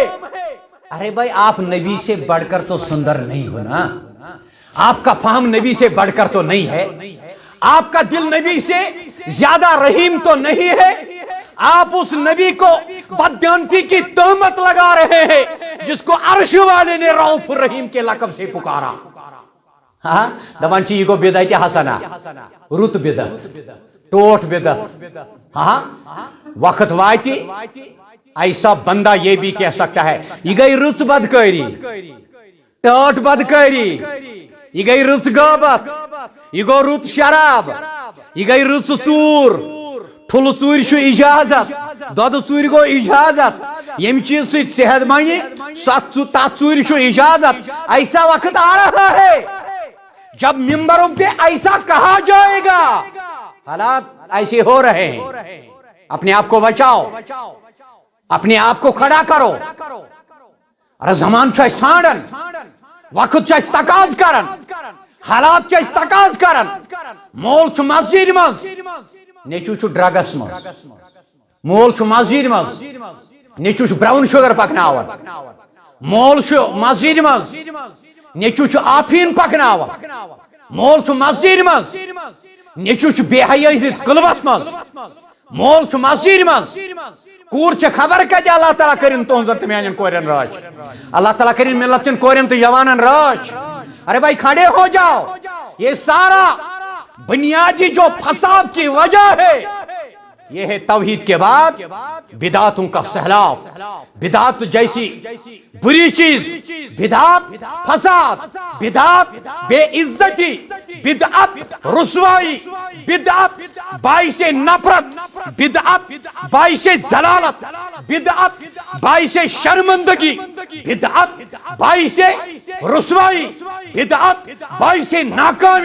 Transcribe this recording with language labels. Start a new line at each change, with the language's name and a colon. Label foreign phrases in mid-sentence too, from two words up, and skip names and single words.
Urdu: ارے بھائی آپ نبی سے بڑھ کر تو سندر نہیں ہو نا، آپ کا فہم نبی سے بڑھ کر تو نہیں ہے، آپ کا دل نبی سے زیادہ رحیم تو نہیں ہے. آپ اس نبی کو بددیانتی کی تہمت لگا رہے ہیں جس کو عرش والے نے رؤوف الرحیم کے لقب سے پکارا.
Kashmiri: ہاں دپان چھ یہ گو بدعت حسنہ، رت بدعت، ٹوٹ بدعت. ہاں وقت واتی
Urdu: ایسا بندہ یہ بھی کہہ سکتا ہے
Kashmiri: یہ گئی رچ بدکاری، ٹوٹ بدکاری، یہ گئی رچ غیبت، یہ گو رت شراب، یہ گئی رچ ژور، ٹھل ژور چھ اجازت، دود ژور گو اجازت، یم چیز سے صحت بنی تات ژور چھ اجازت.
Urdu: ایسا وقت آ رہا ہے جب ممبروں پہ ایسا کہا جائے گا. حالات ایسے ہو رہے ہیں، اپنے آپ کو بچاؤ، اپنے آپ کو کھڑا کرو.
Kashmiri: ارے زمان چھ سانڈن، وقت چھ تقاض کرن، حالات چھ تقاض کرن. مول چھ مسجد مز، نیچو چھ ڈرگس مز. مول چھ مسجد مز، نیچو چھ براؤن شوگر پکناون. مول چھ مسجد مز، نیچو چھ آفین پکناون. مول چھ مسجد مز، نیچو چھ بے حیائی ہندس قلبس مز. مول چھ مسجد مز، کور چھ خبر کتہ اللہ تعالیٰ کرن تہذن تو میان کورین راج، اللہ تعالیٰ کرن ملت چن کورین تو جوانن راج.
Urdu: ارے بھائی کھڑے ہو جاؤ. یہ سارا بنیادی جو فساد کی وجہ ہے یہ ہے توحید کے بعد بدعتوں کا سیلاب. بدعت جیسی بری چیز، بدعت فساد، بدعت بے عزتی، بدعت رسوائی، بدعت باعث نفرت، بدعت باعث ضلالت، بدعت باعث شرمندگی، بدعت باعث رسوائی، بدعت باعث ناکامی.